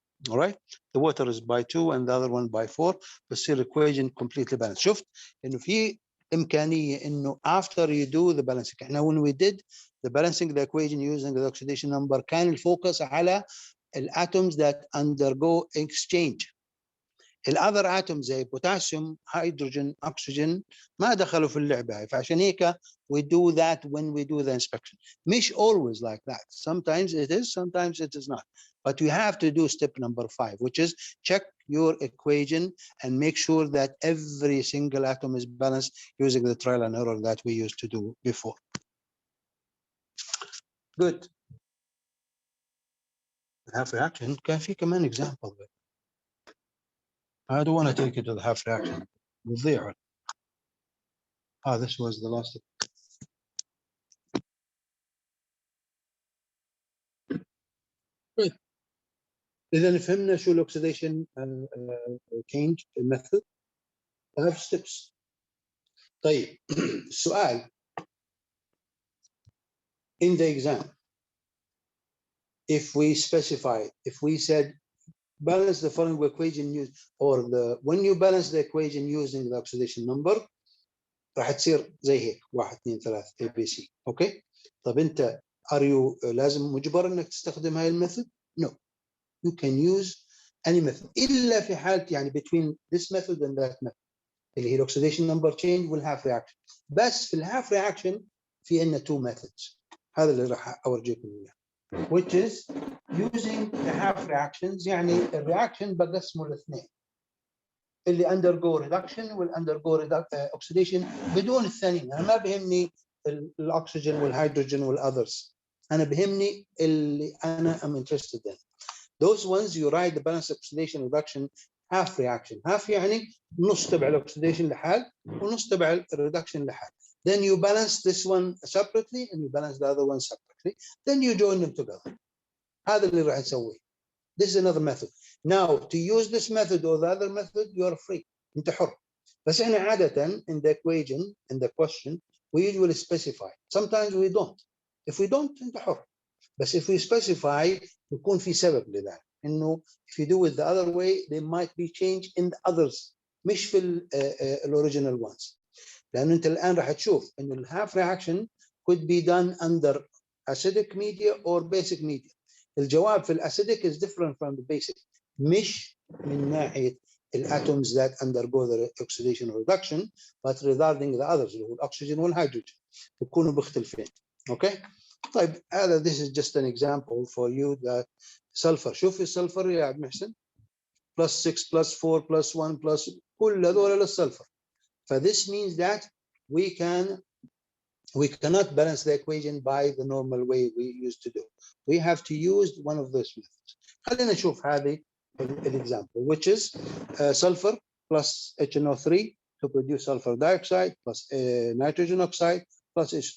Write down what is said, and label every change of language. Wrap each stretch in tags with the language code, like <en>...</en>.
<en>All right. The water is by 2 and the other one by 4.</en> <ar>بتصير</ar> <en>equation completely balanced.</en> <ar>شفت انه في إمكانية إنه</ar> <en>after you do the balancing.</en> <ar>إحنا</ar> <en>when we did the balancing the equation using the oxidation number</en> <ar>كان الفوكس على</ar> <en>الatoms that undergo exchange.</en> <ar>الother atoms زي potassium, hydrogen, oxygen ما دخلوا في اللعبة هاي. فعشان هيك</ar> <en>we do that when we do the inspection.</en> <ar>مش</ar> <en>always like that. Sometimes it is, sometimes it is not. But you have to do step number 5, which is check your equation and make sure that every single atom is balanced using the trial and error that we used to do before. Good. Half reaction</en> <ar>كان في كمان</ar> <en>example. I don't want to take it to the half reaction.</en> <ar>بتضيع.</ar> <en>This was the last. Good.</en> <ar>إذا فهمنا شو الأوكسيديشن change method.</ar> <en>5 steps.</en> <ar>طيب السؤال</ar> <en>in the exam if we specify if we said balance the following equation used or the when you balance the equation using the oxidation number</en> <ar>راح تصير زي هيك</ar> <en>1 2 3 ABC.</en> <ar>اوكي طب انت</ar> <en>are you</en> <ar>لازم مجبر انك تستخدم هاي الميثود؟</ar> <en>No, you can use any method</en> <ar>الا في حاله يعني</ar> <en>between this method and that method</en> <ar>اللي هي</ar> <en>oxidation number change</en> <ar>والhalf reaction. بس في الhalf reaction في عندنا 2 methods. هذا اللي راح اورجيكم اياه</ar> <en>which is using the half reactions.</en> <ar>يعني الرياكشن بقسمه لاثنين اللي</ar> <en>undergo reduction</en> <ar>وال</ar> <en>undergo oxidation</en> <ar>بدون الثانيين. انا ما بهمني الاكسجين والهيدروجين والاذرز. انا بهمني اللي انا</ar> <en>am interested in. Those ones you write the balance oxidation reduction half reaction.</en> <ar>half يعني نص تبع الاكسيديشن لحال ونص تبع الريدكشن لحال.</ar> <en>Then you balance this one separately and you balance the other one separately. Then you join them together.</en> <ar>هذا اللي راح نسويه.</ar> <en>This is another method. Now to use this method or the other method you are free.</en> <ar>انت حر. بس احنا عادة</ar> <en>in the equation, in the question, we usually specify. Sometimes we don't. If we don't</en> <ar>انت حر. بس</ar> <en>if we specify</en> <ar>يكون في سبب لذلك. انه</ar> <en>if you do it the other way there might be change in the others</en> <ar>مش في الاوريجينال</ar> <en>ones.</en> <ar>لانه انت الان راح تشوف انه الهاف reaction</ar> <en>could be done under acidic media or basic media.</en> <ar>الجواب في الاسيديك</ar> <en>is different from the basic</en> <ar>مش من ناحيه الاتومز</ar> <en>that undergo the oxidation or reduction but regarding the others</en> <ar>اللي هو الاكسجين والهيدروجين بيكونوا مختلفين. اوكي طيب هذا</ar> <en>this is just an example for you that sulfur.</en> <ar>شوف السلفر يا عبد محسن plus 6 plus 4 plus 1 plus كل هذول للسلفر.</ar> <en>فthis means that we cannot balance the equation by the normal way we used to do. We have to use one of those methods.</en> <ar>خلينا نشوف هذه</ar> <en>example which is sulfur plus HNO3 to produce sulfur dioxide plus nitrogen oxide plus H.</en>